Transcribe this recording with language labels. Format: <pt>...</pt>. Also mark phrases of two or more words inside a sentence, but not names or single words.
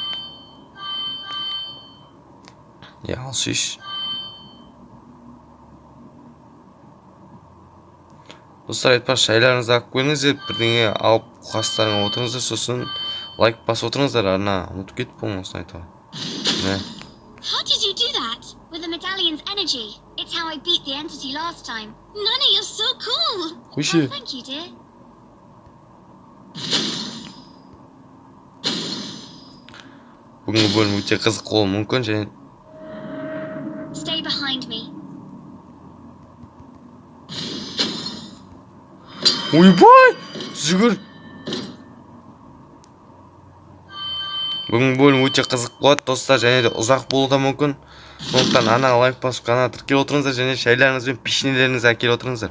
<kk>Алшиш. Достар, айтпақ шайларыңызды алып көріңіздер, бірдеңе алып қастарыңа отырыңыздар, сосын лайк басып отырыңыздар, арна ұмытып кетіп болмасын айтуға.</kk> <en>How did you do that? With the medallion's energy. It's That's how I beat the entity last time. Nana, you're so cool.</en> <kk>Қойшы.</kk> <en>Oh, thank you, dear.</en> <kk>Бүгінгі бөлім өте қызық болуы мүмкін және</kk> <en>Stay behind me.</en> <kk>ойбай! Жүгір! Бүгінгі бөлім өте қызық болады, достар, және де ұзақ болуы да мүмкін. Сондықтан ана лайк басып, каналға тіркеліп отырыңыздар және шайларыңыз бен пешенелеріңізді әкеліп отырыңыздар.</kk>